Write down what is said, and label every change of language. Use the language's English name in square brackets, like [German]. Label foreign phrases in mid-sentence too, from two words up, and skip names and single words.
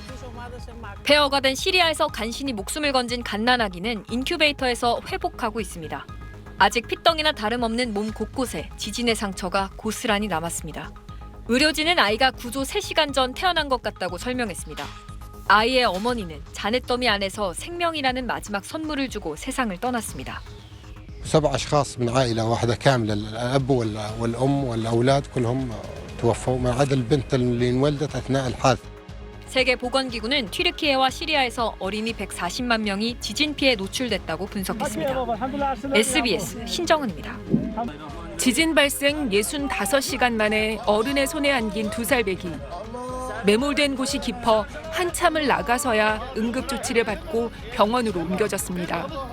[Korean] 폐허가 된 시리아에서 간신히 목숨을 건진 갓난아기는 인큐베이터에서 회복하고 있습니다. 아직 핏덩이나 다름없는 몸 곳곳에 지진의 상처가 고스란히 남았습니다. 의료진은 아이가 구조 3시간 전 태어난 것 같다고 설명했습니다. 아이의 어머니는 잔해더미 안에서 생명이라는 마지막 선물을 주고 세상을 떠났습니다. [Arabic] 7 أشخاص من عائلة واحدة كاملة الأب والأم والأولاد كلهم توفوا ما عدا البنت اللي انولدت أثناء الحادث. [Korean] 세계보건기구는 튀르키예와 시리아에서 어린이 140만 명이 지진 피해에 노출됐다고 분석했습니다. SBS 신정은입니다. 지진 발생 65시간 만에 어른의 손에 안긴 2살 배기. 매몰된 곳이 깊어 한참을 나가서야 응급조치를 받고 병원으로 옮겨졌습니다.